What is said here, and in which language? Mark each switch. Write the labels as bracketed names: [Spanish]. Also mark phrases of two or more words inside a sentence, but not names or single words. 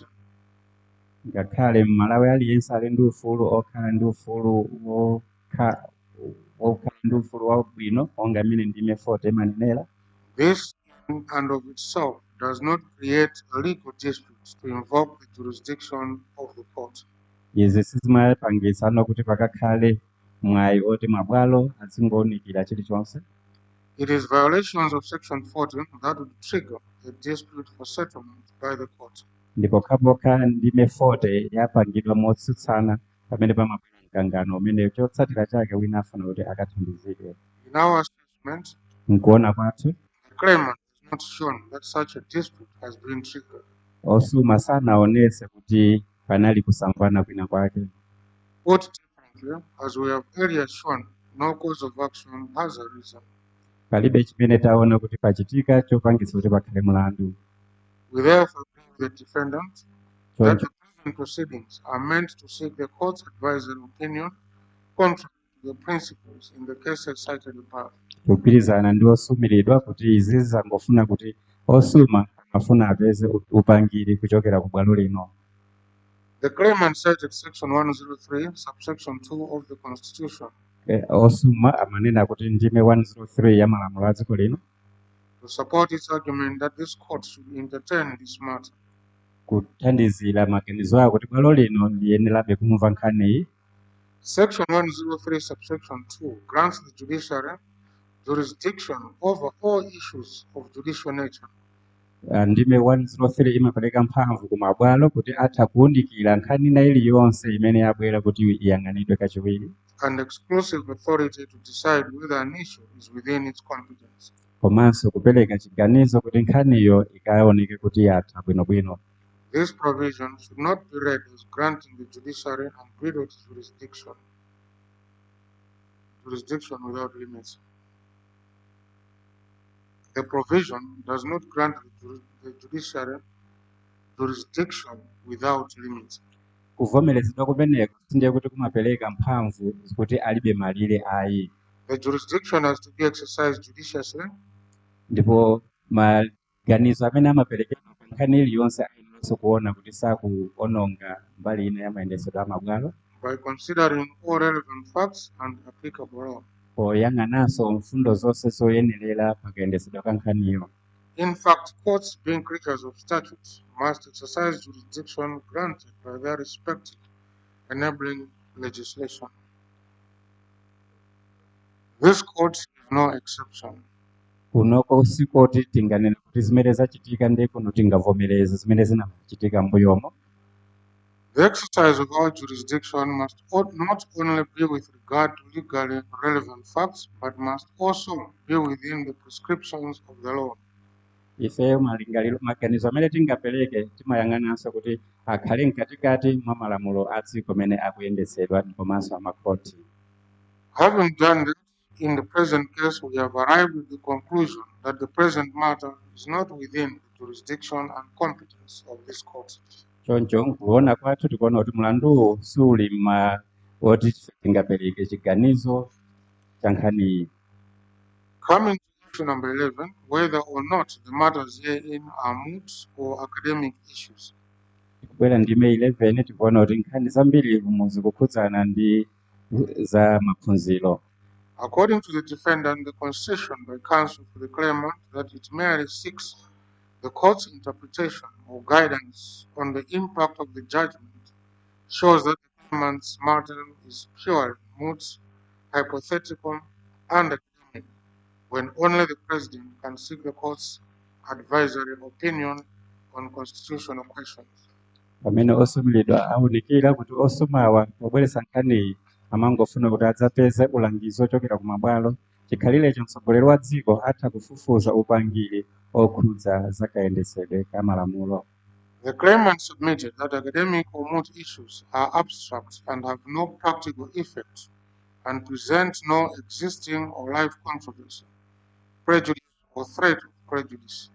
[Nyanja] ngakhale Malawi aliyense ali ndi ufulu okhala ndi ufulu wokhala ndi ufulu wabwino onga mmene ndime 40 imanenera. [English] This in and of itself does not create a legal dispute to invoke the jurisdiction of the court. [Nyanja] Izi sizimapangisa kuti pakakhale mwayi oti mabwalo azingowunikira chilichonse. [English] It is violations of Section 14 that would trigger a dispute for settlement by the court. [Nyanja] Ndipo kapokha ndime 40 yapangidwa motsutsana pamene pamabwera mkangano umene chotsatira chake wina afuna kuti akathandizidwe. [English] In our assessment, [Nyanja] Nkuona kwathu [English] the claimant has not shown that such a dispute has been triggered. [Nyanja] osuma sanaonese kuti panali kusamvana kwina kwake. [English] Put differently, as we have earlier shown, no cause of action has arisen. [Nyanja] Palibe chimene taona kuti pachitika chopangisa kuti pakhale mlandu. [English] We therefore agree with the defendant that [Nyanja] Choncho [English] the present proceedings are meant to seek the court's advisory opinion contrary to the principles in the cases cited above. [Nyanja] kugwirizana ndi osumiridwa kuti izi zangofuna kuti osuma afuna apeze upangiri kuchokera ku bwalo lino. [English] The claimant cited Section 103, subsection 2 of the Constitution [Nyanja] Osuma amanena kuti ndime 103 ya malamulo a dziko lino [English] to support its argument that this court should entertain this matter. [Nyanja] kuthandizira maganizo ako kuti bwalo lino liyenerabe kumva nkhaniyi. [English] Section 103, subsection 2 grants the judiciary jurisdiction over all issues of judicial nature. [Nyanja] Ndime 103 imapereka mphamvu ku mabwalo kuti atha kuwunikira nkhani ina iliyonse imene yabwera kuti iyang'anidwe kachiwiri. [English] And exclusive authority to decide whether an issue is within its competence. [Nyanja] Komanso kupereka chiganizo kuti nkhaniyo ikaoneke kuti yatha bwinobwino. [English] This provision should not be read as granting the judiciary unbridled jurisdiction without limits. The provision does not grant the judiciary jurisdiction without limits. [Nyanja] Kuvomerezedwa kumeneko sindiye kuti kumapereka mphamvu kuti alibe malire ayi. [English] The jurisdiction has to be exercised judiciously. [Nyanja] Ndipo maganizo amene amaperekedwa pa nkhani iliyonse ayenera kuona kuti sakuononga mbali ina ya mayendetsedwe a mabwalo. [English] By considering all relevant facts and applicable law. [Nyanja] Poyang'ananso mfundo zonse zoyenerera pakayendetsedwa ka nkhaniyo. [English] In fact, courts, being creatures of statutes, must exercise jurisdiction granted by their respective enabling legislation. This court is no exception. [Nyanja] Kunoko sikoti tinganena kuti zimene zachitika ndi kuno tingavomereze zimene zinachitika mbuyomo. [English] The exercise of our jurisdiction must not only be with regard to legally relevant facts, but must also be within the prescriptions of the law. [Nyanja] Ifeyo maganizo amene tingapereke timayang'ananso kuti akhale mkatikati mwa malamulo a dziko amene akuyendetsedwa komanso amakhoti. [English] Having done this, in the present case, we have arrived at the conclusion that the present matter is not within the jurisdiction and competence of this court. [Nyanja] Choncho kuona kwathu tikuona kuti mlanduwu suli woti tingapereke chiganizo cha nkhaniyi. [English] Coming to issue number 11, whether or not the matters herein are moot or academic issues. [Nyanja] Kubwera ndime 11 tikuona kuti nkhani zambiri zikukhudzana ndi za maphunziro. [English] According to the defendant, the concession by counsel for the claimant that it merely seeks the court's interpretation or guidance on the impact of the judgment shows that the claimant's matter is purely moot, hypothetical, and academic, when only the president can seek the court's advisory opinion on constitutional questions. [Nyanja] Pamene osumiridwa awunikira kuti osumawa pobweretsa nkhaniyi amangofuna kuti adzapeze ulangizi ochokera ku mabwalo, chikhalirecho mtsogoleri wa dziko atha kufufuza upangiri okhudza zakayendetsedwe ka malamulo. [English] The claimant submitted that academic or moot issues are abstract and have no practical effect and present no existing or live controversy, prejudice, or threat of prejudice.